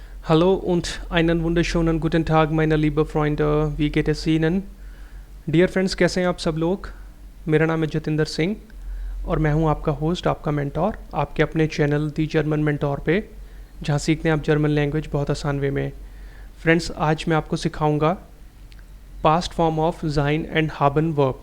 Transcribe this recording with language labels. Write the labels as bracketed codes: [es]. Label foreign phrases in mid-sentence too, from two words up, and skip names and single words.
[de] Hallo und einen wunderschönen guten Tag, meine liebe Freunde. Wie geht es Ihnen? [en] dear friends, [hi] कैसे हैं आप सब लोग। मेरा नाम है जतिंदर सिंह और मैं हूं आपका होस्ट, आपका मेंटोर, आपके अपने चैनल दी जर्मन मेंटोर पे, जहां सीखते हैं आप [en] German language [hi] बहुत आसान वे में। फ्रेंड्स, आज मैं आपको सिखाऊंगा [en] past form of sein and haben verb.